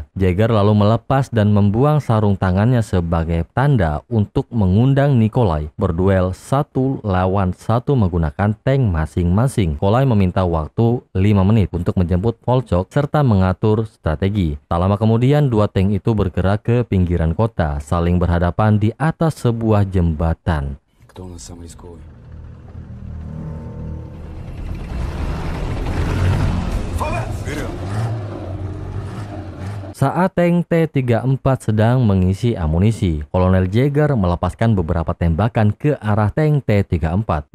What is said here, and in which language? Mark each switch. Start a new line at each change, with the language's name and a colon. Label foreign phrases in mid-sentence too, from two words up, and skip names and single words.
Indonesian: Jagger lalu melepas dan membuang sarung tangannya sebagai tanda untuk mengundang Nikolai berduel 1 lawan 1 menggunakan tank masing-masing. Nikolai meminta waktu 5 menit untuk menjemput Volchok serta mengatur strategi. Tak lama kemudian, 2 tank itu bergerak ke pinggiran kota, saling berhadapan di atas sebuah jembatan.
Russian: Кто у нас самый рисковый?
Indonesian: Saat tank T-34 sedang mengisi amunisi, Kolonel Jagger melepaskan beberapa tembakan ke arah tank T-34.